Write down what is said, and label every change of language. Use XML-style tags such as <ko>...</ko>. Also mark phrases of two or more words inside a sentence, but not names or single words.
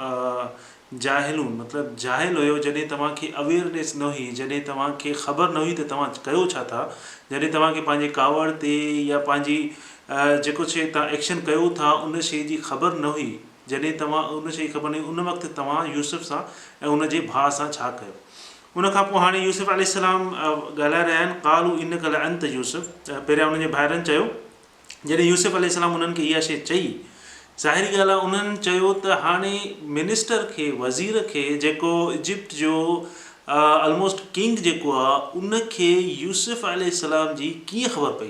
<sd>जाहिलूं मतिलबु जाहिल हुयो, जॾहिं तव्हांखे अवेयरनेस न हुई, जॾहिं तव्हांखे ख़बर न हुई त तव्हां कयो छा था, जॾहिं तव्हांखे पंहिंजे कावड़ ते या पंहिंजी जेको शइ तव्हां एक्शन कयो था उन शइ जी ख़बर न हुई, जॾहिं तव्हां उन शइ ख़बर न हुई उन वक़्तु तव्हां यूसुफ सां ऐं उनजे भाउ सां छा कयो। उन खां पोइ हाणे यूसुफ अलैहिस्सलाम ॻाल्हाए रहिया आहिनि</sd> <ar>قالوا إنك لأنت يوسف.</ar> <sd>पहिरियां उनजे भाइरनि चयो, जॾहिं यूसुफ अलैहिस्सलाम उन्हनि खे इहा शइ चई, ज़ाहिरी ॻाल्हि आहे उन्हनि चयो त हाणे मिनिस्टर खे वज़ीर खे जेको इजिप्ट जो</sd> <en>almost king</en> <sd>जेको आहे उनखे यूसुफ अलैहिस्सलाम जी कीअं ख़बर पई।</sd>